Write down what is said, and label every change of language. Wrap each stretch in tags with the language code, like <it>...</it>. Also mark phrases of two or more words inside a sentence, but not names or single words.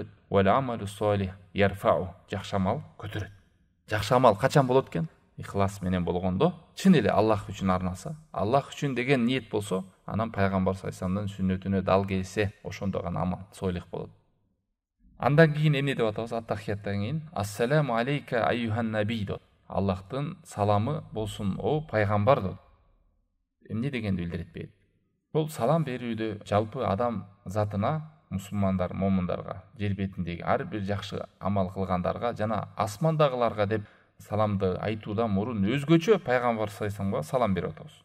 <ar>والعمل الصالح يرفعه.</ar> <ky>Жакшы амал көтөрөт. Жакшы амал качан болот экен? Ихлас менен болгондо, чын эле Аллах үчүн арнаса, Аллах үчүн деген ниет болсо, анан пайгамбар саллаллаху сүннөтүнө дал келсе, ошондо гана амал солих болот. Андан кийин эмне деп атабыз? Ат-тахияттан кийин</ky> <ar>السلام عليك أيها النبي</ar> <ky>деп. Аллахтын саламы болсун о пайгамбар деп. Эмне дегенди билдирет бейт. Бул салам берүүдө жалпы адам затына, мусулмандар, момундарга, жер бетиндеги ар бир жакшы амал кылгандарга жана асмандагыларга деп саламды айтуудан мурун өзгөчө пайгамбар саллаллаху салам берип атабыз.</ky>